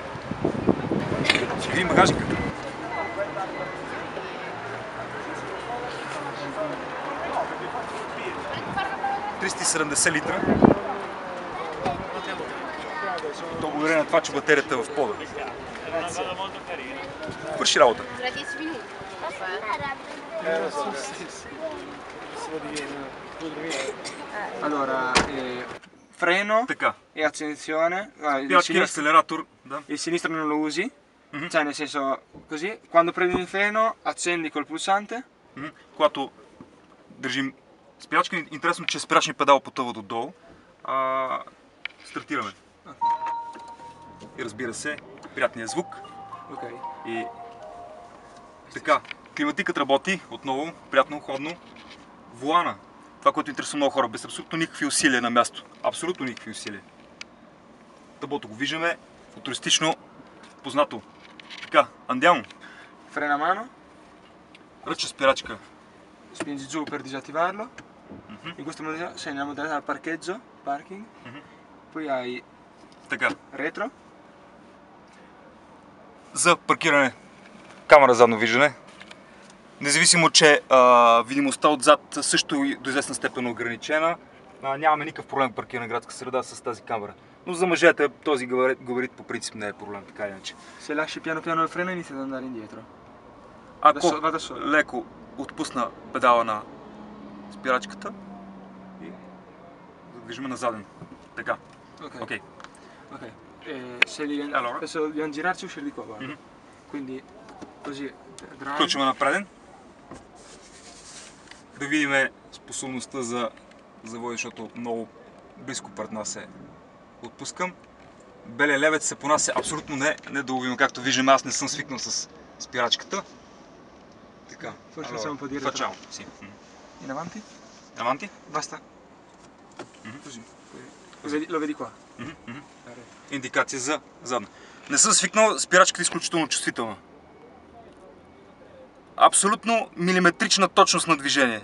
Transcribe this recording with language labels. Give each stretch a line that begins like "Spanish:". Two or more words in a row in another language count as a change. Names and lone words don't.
Bulgarian: Ще видим багажника. ...370 литра. То благодарение на това, че батерията е в пода. Върши работа.
Italian: Allora, freno
Bulgarian: Така.
Italian: e accensione.
Bulgarian: Спирачки, акселератор, да.
Italian: Il sinistro non lo usi, cioè nel senso così, quando prendi il freno accendi col pulsante.
Bulgarian: Когато държим спирачка, интересно, че спирачният педал потъва додолу. Стартираме. И разбира се, приятният звук. Ok. И така, климатикът работи отново, приятно, ходно. Волана, това, което интересува много хора, без абсолютно никакви усилия на място. Абсолютно никакви усилия. Таблото го виждаме, футуристично, познато. Така,
Italian: andiamo. Frena a mano,
Bulgarian: Ръчна спирачка.
Italian: spingi giù per disattivarlo. In questo modo sei nella modalità parcheggio, parking. Poi hai
Bulgarian: Така,
Italian: retro.
Bulgarian: за паркиране, камера задно виждане. Независимо, че видимостта отзад също е до известна степен ограничена, нямаме никакъв проблем паркиране на градска среда с тази камера. Но за мъжете този габарит по принцип не е проблем, така или иначе.
Italian: Se lasci piano piano il freno inizia ad andare indietro.
Bulgarian: Ако
Italian: Vada solo.
Bulgarian: леко отпусна педала на спирачката и задвижиме на заден. Така. Ok. Окей.
Italian: Ok. Se devi, Allora? adesso dobbiamo girarci e uscire di qua, guarda. Quindi così drive.
Bulgarian: Включваме на преден. Да видим способността за заводи, защото много близко пред нас е. Отпускам. Белия левец се понася абсолютно недоловимо, както виждаме, аз не съм свикнал с спирачката. Така.
Italian: Forse possiamo un po' dire Facciamo, sì. in avanti. Avanti? Basta. Così. Lo vedi qua?
Bulgarian: Индикация за задна. Не съм свикнал, спирачката е изключително чувствителна. Абсолютно милиметрична точност на движение.